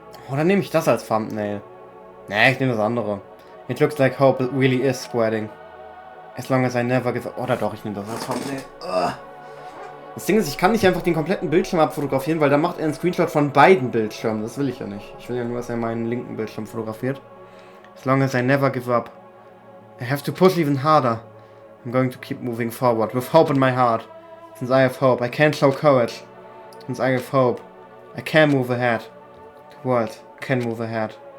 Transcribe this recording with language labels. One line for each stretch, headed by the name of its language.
German: Oder nehme ich das als Thumbnail? Nee, ich nehme das andere.
English: It looks like hope really is spreading. As long as I never give up.
German: Oder doch, ich nehme das als Thumbnail. Ugh. Das Ding ist, ich kann nicht einfach den kompletten Bildschirm abfotografieren, weil da macht er einen Screenshot von beiden Bildschirmen. Das will ich ja nicht. Ich will ja nur, dass er meinen linken Bildschirm fotografiert.
English: As long as I never give up. I have to push even harder. I'm going to keep moving forward with hope in my heart. Since I have hope, I can't show courage. Since I have hope, I can move ahead. The world can move ahead.